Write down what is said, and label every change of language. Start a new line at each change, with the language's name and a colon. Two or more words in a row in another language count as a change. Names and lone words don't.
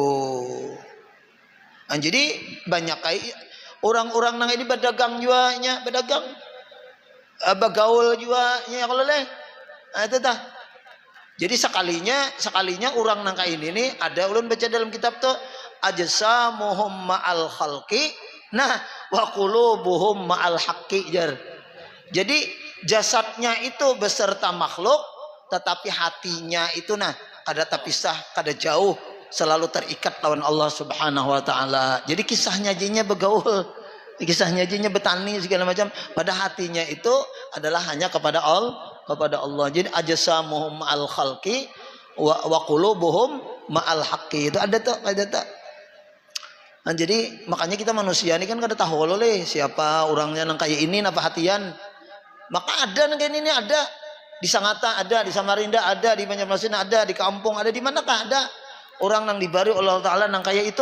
Banjar: Nah, jadi banyak kayak orang-orang nang ini berdagang juga nya, berdagang bagaul juga nya kalau leh. Nah, itu tah. Jadi sekalinya orang nang kayak ini nih, ada ulun baca dalam kitab tuh
Arabic: أجسامهم مع الخلق,
Banjar: nah
Arabic: وقلوبهم مع الحق
Banjar: jar. Jadi jasadnya itu beserta makhluk, tetapi hatinya itu nah kada terpisah, kada jauh, selalu terikat lawan Allah
Arabic: سبحانه وتعالى.
Banjar: Jadi kisahnya jinya begaul, kisahnya jinya betani segala macam, pada hatinya itu adalah hanya kepada Allah.
Arabic: Jadi أجسامهم مع الخلق وقلوبهم مع الحق.
Banjar: Itu ada tak? Nah, jadi makanya kita manusia ini kan kada tahu loleh siapa orangnya nang kayak ini napa hatian. Maka ada nang kayak ini ada. Di Sangatta ada, di Samarinda ada, di Banjarmasin ada, di kampung ada, di manakah ada orang nang dibari Allah Ta'ala nang kaya itu.